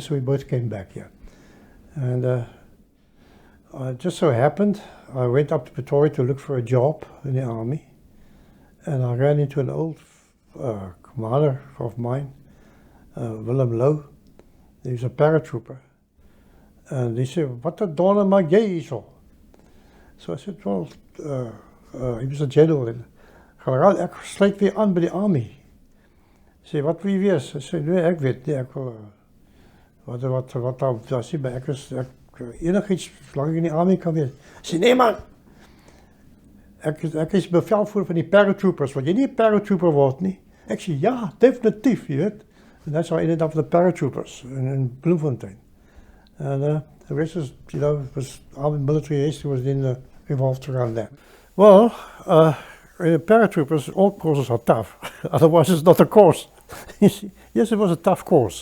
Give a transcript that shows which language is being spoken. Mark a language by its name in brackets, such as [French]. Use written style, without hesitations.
[English] So we both came back here. And it just so happened, I went up to Pretoria to look for a job in the army. And I ran into an old commander of mine, Willem Low. He was a paratrooper. And he said, [Afrikaans] "Wat 'n donder maak jy hierso?" [English] So I said, "Well, he was a general. [Afrikaans] Generaal, ek sluit weer aan by die army." Hy sê, "Wat wil jy wees?" Ek sê, "Nee, ek weet nie, ek wil wat daar sê, maar ek enigiets solank ek in die army kan wees." Hy sê, "Nee man, ek is bevelvoerder van die paratroopers, wil jy nie 'n paratrooper word nie?" Ek sê, "Ja, definitief, jy weet." [English] And that's how I ended up with the paratroopers in Bloemfontein. And the rest is, was army military history was revolved around that. Well, in the paratroopers, all courses are tough. Otherwise, it's not a course. Yes, it was a tough course.